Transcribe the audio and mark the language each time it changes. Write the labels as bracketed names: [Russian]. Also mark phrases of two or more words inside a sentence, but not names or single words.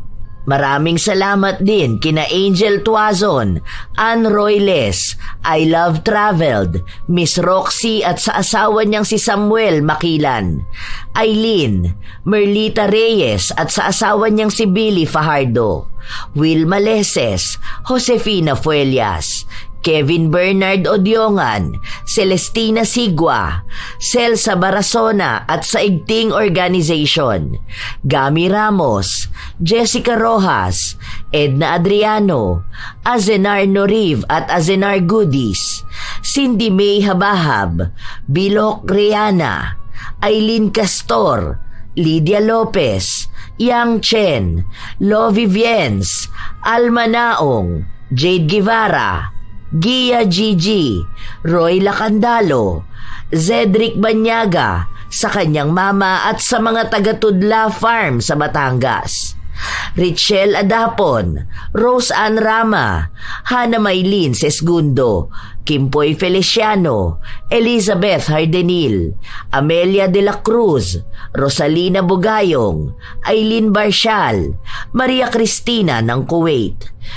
[Filipino] Maraming salamat din kina Angel Tuazon, Ann Royles, I Love Traveled, Miss Roxy at sa asawa niyang si Samuel Makilan, Eileen, Merlita Reyes at sa asawa niyang si Billy Fajardo, Wilma Leses, Josefina Fuelias, Kevin Bernard Odiongan, Celestina Sigua, Celsa Barasona at sa Igting Organization, Gami Ramos, Jessica Rojas, Edna Adriano, Azenar Noriv at Azenar Goodies, Cindy May Habahab, Bilok Riana, Aileen Castor, Lydia Lopez, Yang Chen, Lovie Viens, Alma Naong, Jade Guevara, Gia Gigi, Roy Lacandalo, Zedric Banyaga, sa kanyang mama at sa mga taga-Tudla Farm sa Batangas, Richelle Adapon, Rose Ann Rama, Hana Maylin Sesgundo, Kimpoy Feliciano, Elizabeth Hardenil, Amelia de la Cruz, Rosalina Bugayong, Aileen Barshal, Maria Cristina ng Kuwait,